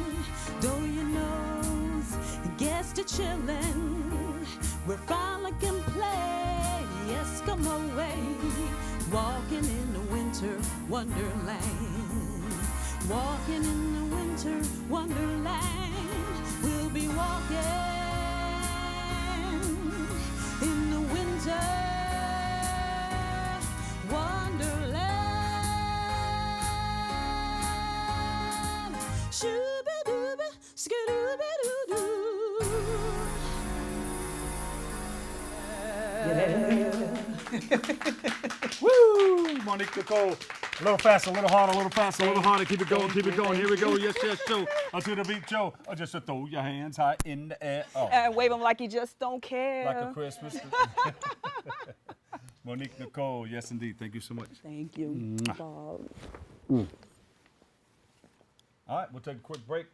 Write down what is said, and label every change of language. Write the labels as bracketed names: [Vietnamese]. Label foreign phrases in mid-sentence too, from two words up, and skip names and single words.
[English] Though your nose gets to chillin', we're frolic and play Eskimo way, walking in the winter wonderland. Walking in the winter wonderland. We'll be walking in the winter wonderland. Shooba-dooba, skadooba-doo-doo. Woo! Monique, Nikkole. A little faster, a little harder, a little faster, a little harder. Keep it going, keep it going. Here we go. Yes, yes, Joe. Until the beat, Joe. Or just to throw your hands high in the air. Oh. And wave them like you just don't care. Like a Christmas. Monique, Nikkole. Yes, indeed. Thank you so much. Thank you, Bob. All right, we'll take a quick break.